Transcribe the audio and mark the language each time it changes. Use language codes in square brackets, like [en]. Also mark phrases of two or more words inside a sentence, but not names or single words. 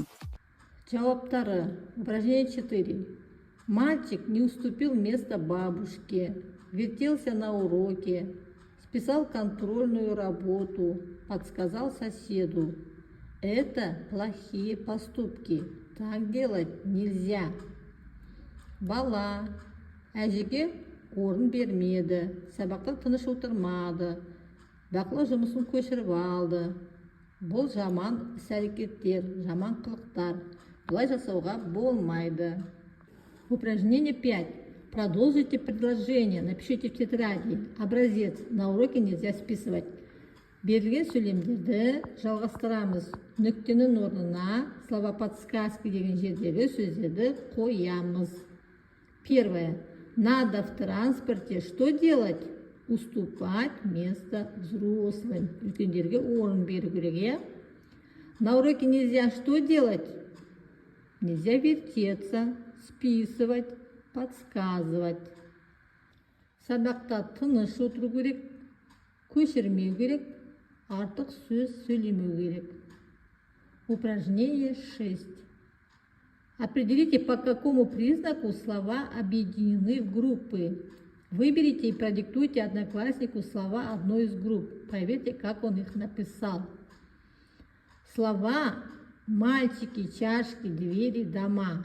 [kk] Жауаптары. Упражнение 4. [ru] Мальчик не уступил место бабушке, вертелся на уроке, списал контрольную работу, подсказал соседу. Это плохие поступки. Так делать нельзя. [kk] Бала. Әжеге орын бермеді, сабақта тыныш отырмады, бақылау жұмысын көшіріп алды. Бұл жаман іс-әрекеттер, жаман қылықтар. Бұлай жасауға болмайды. [ru] Упражнение 5. Продолжите предложение. Напишите в тетради. Образец. На уроке нельзя списывать. [kk] Берілген сөйлемдерді жалғастырамыз. Нүктенің орнына [ru] слова подсказки [kk] деген жердегі сөздерді қоямыз. [ru] Первое. Надо в транспорте что делать? Уступать место взрослым. [kk] Үлкендерге орын беру керек. [ru] На уроке нельзя что делать? Нельзя вертеться, списывать, подсказывать. [kk] Сабақта тыныш отыру керек, көшірмеу керек, артық сөз сөйлемеу керек. [ru] Упражнение 6. Определите, по какому признаку слова объединены в группы. Выберите и продиктуйте однокласснику слова одной из групп. Проверьте, как он их написал. Слова мальчики, чашки, двери, дома.